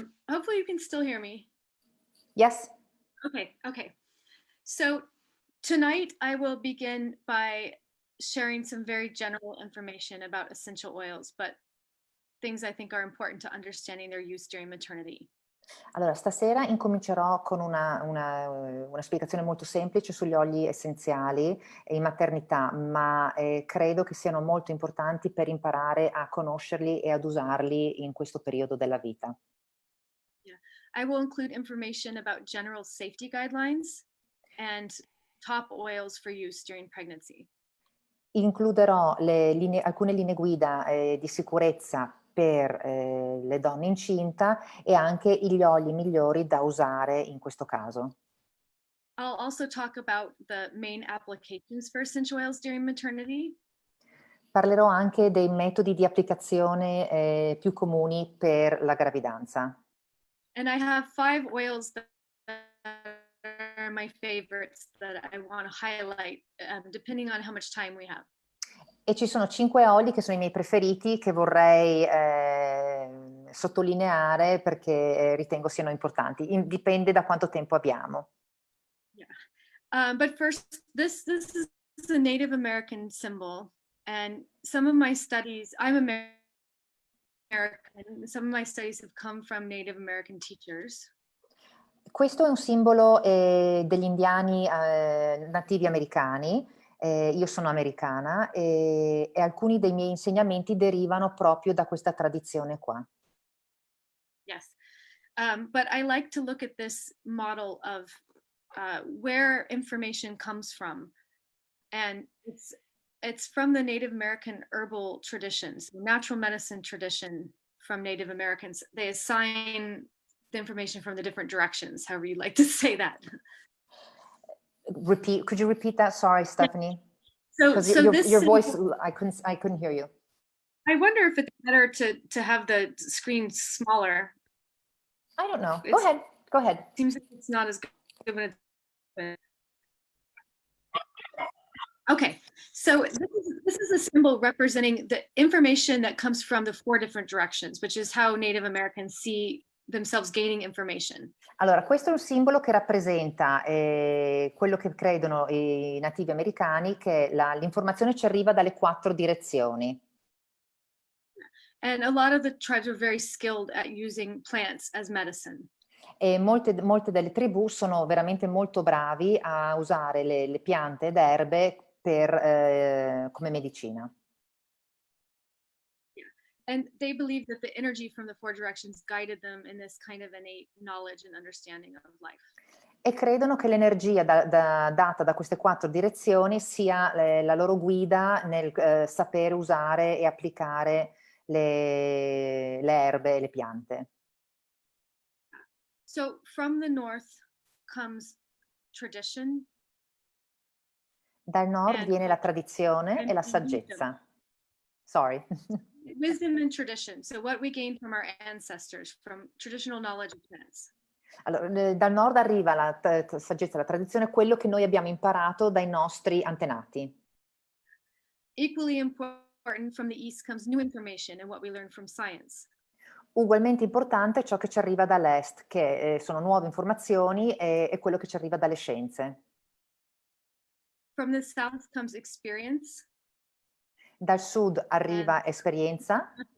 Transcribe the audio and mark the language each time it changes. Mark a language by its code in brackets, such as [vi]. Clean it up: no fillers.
[en] Hopefully you can still hear me. Yes. Okay. So tonight I will begin by sharing some very general information about essential oils, but things I think are important to understanding their use during maternity. [it] Allora, stasera incomincerò con una spiegazione molto semplice sugli oli essenziali in maternità, ma credo che siano molto importanti per imparare a conoscerli e ad usarli in questo periodo della vita. [en] Yeah. I will include information about general safety guidelines and top oils for use during pregnancy. [it] Includerò alcune linee guida di sicurezza per le donne incinta e anche gli oli migliori da usare in questo caso. [en] I'll also talk about the main applications for essential oils during maternity. [it] Parlerò anche dei metodi di applicazione più comuni per la gravidanza. [en] And I have 5 oils that are my favorites that I want to highlight, depending on how much time we have. [it] E ci sono 5 oli che sono i miei preferiti che vorrei sottolineare perché ritengo siano importanti. Dipende da quanto tempo abbiamo. [en] Yeah. But first, this is a Native American symbol, and some of my studies, I'm American, some of my studies have come from Native American teachers. [it] Questo è un simbolo degli indiani nativi americani. Io sono americana e alcuni dei miei insegnamenti derivano proprio da questa tradizione qua. [en] Yes, but I like to look at this model of where information comes from, and it's from the Native American herbal traditions, natural medicine tradition from Native Americans. They assign the information from the different directions, however you like to say that. Could you repeat that? Sorry, Stephanie. So your voice, I couldn't hear you. I wonder if it's better to have the screen smaller. I don't know. Go ahead. Seems like it's not as good when it's. Okay, so this is a symbol representing the information that comes from the 4 different directions, which is how Native Americans see themselves gaining information. [it] Allora, questo è un simbolo che rappresenta quello che credono i nativi americani, che l'informazione ci arriva dalle 4 direzioni. [en] And a lot of the tribes are very skilled at using plants as medicine. [it] E molte delle tribù sono veramente molto bravi a usare le piante ed erbe come medicina. [en] And they believe that the energy from the four directions guided them in this kind of innate knowledge and understanding of life. [it] E credono che l'energia data da queste 4 direzioni sia la loro guida nel sapere usare e applicare le erbe e le piante. [en] So from the north comes tradition. [it] Dal nord viene la tradizione e la saggezza. [en] Sorry. Wisdom and tradition. So what we gain from our ancestors, from traditional knowledge of plants. [it] Allora, dal nord arriva la saggezza, la tradizione, quello che noi abbiamo imparato dai nostri antenati. [en] Equally important, from the east comes new information and what we learn from science. [it] Ugualmente importante ciò che ci arriva dall'est, che sono nuove informazioni e quello che ci arriva dalle scienze. [en] From the south comes experience. [it] Dal sud arriva esperienza.